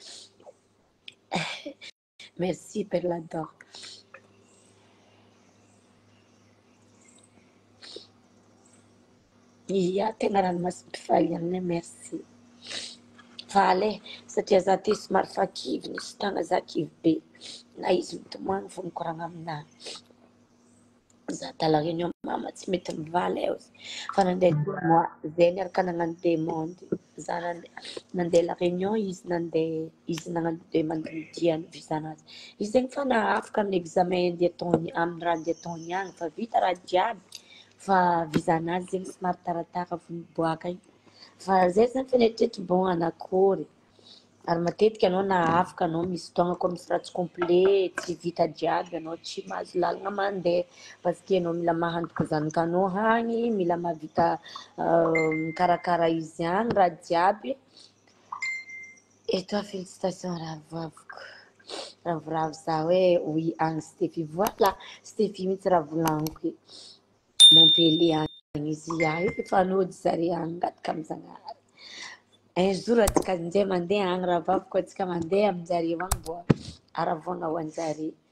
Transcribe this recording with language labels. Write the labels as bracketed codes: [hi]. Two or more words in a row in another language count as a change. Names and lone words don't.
[mg] merci Perla d'or ia tegna ranomasina mpifaliagna merci faly satria za ty somary fa kivy nisy tagna za kivy be na izy mitomagny fo mikoragna aminahy za tala réunion mama tsy mety mivaly fa nandeha 2 mois zay niaraka nagnano demande za nandeha [fr] la réunion [mg] izy nandeha izy nagnano demande nidiany vizanazy izy zegny fa nahafaka amin'ny examen andeha ataony amin'ny raha andeha ataony agny fa vita raha jiaby fa vizanazy zegny somary taratara vao niboaka igny fa zay zany fa neritreritry bon anakory ary matetika anao na afaka anao misy fotoagna koa misy raha tsy complet tsy vita jiaby anao tsy mahazo lalagna mandeha [fr] parce que [mg] anao mila mahandroka zanakanao agny mila mahavita mikarakara izy agny raha jiaby eto félicitation rahavaviko ravoravo za hoe oui agny Stefy voilà Stefy mihitsy raha volagniko Montpellier agny izy efa nody zare agny ngataka amy Zagnahary [fr] un jour [mg] atsika ndray mandeha agny rahavaviko atsika mandeha aminjareo agny mbô aravôna ho anjare